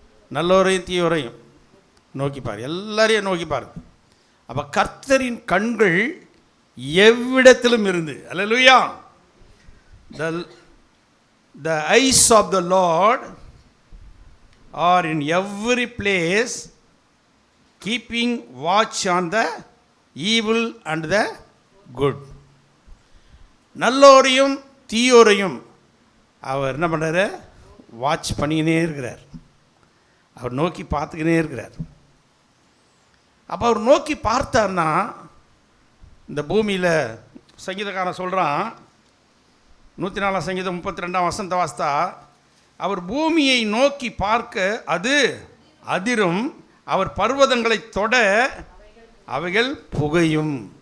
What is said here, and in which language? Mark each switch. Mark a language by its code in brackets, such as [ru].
[ta] நல்லோரையும் தீயோரையும் நோக்கி பார், எல்லாரையும் நோக்கி பாரு. அப்போ கர்த்தரின் கண்கள் எவ்விடத்திலும் இருந்து, அல்லேலூயா. [en] The eyes of the Lord are in every place, keeping watch on the evil and the good. [ta] நல்லோரையும் தீயோரையும் அவர் என்ன பண்ணுறாரு? வாட்ச் பண்ணிக்கினே இருக்கிறார். அவர் நோக்கி பார்த்துக்கினே இருக்கிறார். அப்போ அவர் நோக்கி பார்த்தார்னா, இந்த பூமியில் சங்கீதக்காரன் சொல்கிறான், 104 சங்கீதம் 32 வசனத்தை வாசித்தா, அவர் பூமியை நோக்கி பார்க்க அது அதிரும், அவர் பர்வதங்களை தொட அவைகள் புகையும்.